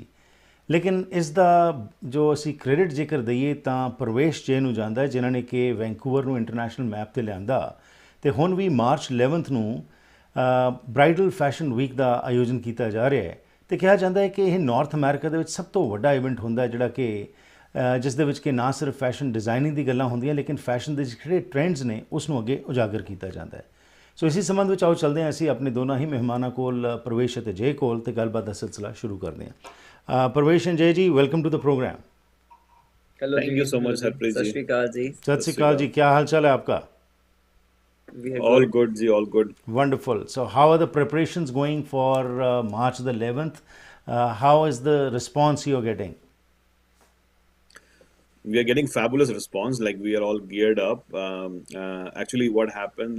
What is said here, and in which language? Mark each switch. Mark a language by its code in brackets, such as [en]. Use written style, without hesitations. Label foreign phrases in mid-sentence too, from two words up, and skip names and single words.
[pa] ਲੇਕਿਨ ਇਸ ਦਾ ਜੋ ਅਸੀਂ ਕ੍ਰੈਡਿਟ ਜੇਕਰ ਦਈਏ ਤਾਂ ਪ੍ਰਵੇਸ਼ ਜੇ ਨੂੰ ਜਾਂਦਾ ਹੈ, ਜਿਨ੍ਹਾਂ ਨੇ ਕਿ ਵੈਂਕੂਵਰ ਨੂੰ [en] international map [pa] ਤੇ ਲਿਆਂਦਾ ਤੇ ਹੁਣ ਵੀ ਮਾਰਚ 11 ਨੂੰ [en] bridal fashion week [pa] ਦਾ ਆਯੋਜਨ ਕੀਤਾ ਜਾ ਰਿਹਾ ਹੈ ਤੇ ਕਿਹਾ ਜਾਂਦਾ ਹੈ ਕਿ ਇਹ ਨਾਰਥ ਅਮਰੀਕਾ ਦੇ ਵਿੱਚ ਸਭ ਤੋਂ ਵੱਡਾ ਇਵੈਂਟ ਹੁੰਦਾ ਹੈ, ਜਿਹੜਾ ਕਿ ਜਿਸ ਦੇ ਵਿੱਚ ਕਿ ਨਾ ਸਿਰਫ [en] fashion designing [pa] ਦੀ ਗੱਲਾਂ ਹੁੰਦੀਆਂ ਲੇਕਿਨ ਫੈਸ਼ਨ ਦੇ ਜਿਹੜੇ ਟ੍ਰੈਂਡਸ ਨੇ ਉਸ ਨੂੰ ਅੱਗੇ ਉਜਾਗਰ ਕੀਤਾ ਜਾਂਦਾ ਹੈ। ਸੋ ਇਸੇ ਸੰਬੰਧ ਵਿੱਚ ਆਓ ਚੱਲਦੇ ਹਾਂ ਅਸੀਂ ਆਪਣੇ ਦੋਨਾਂ ਹੀ ਮਹਿਮਾਨਾਂ ਕੋਲ, ਪ੍ਰਵੇਸ਼ ਅਤੇ ਜੈ ਕੋਲ, ਤੇ ਗੱਲਬਾਤ ਦਾ ਸਿਲਸਿਲਾ ਸ਼ੁਰੂ ਕਰਦੇ ਹਾਂ। [en] Pravesh and Jai ji, welcome to the program. हेलो Thank [hi] जी। [en] you so much, Harpreet [pa] सत ji. ਸ੍ਰੀ ਅਕਾਲ ਜੀ। ਸਤ ਸ੍ਰੀ ਅਕਾਲ ਜੀ, [hi] क्या हाल चाल है आपका? [en] We are All good। good, ji, all good. Wonderful. So how are the preparations going for March the 11th? How is the response you're getting? We are getting fabulous response. Like we are all geared up. Actually, what happened?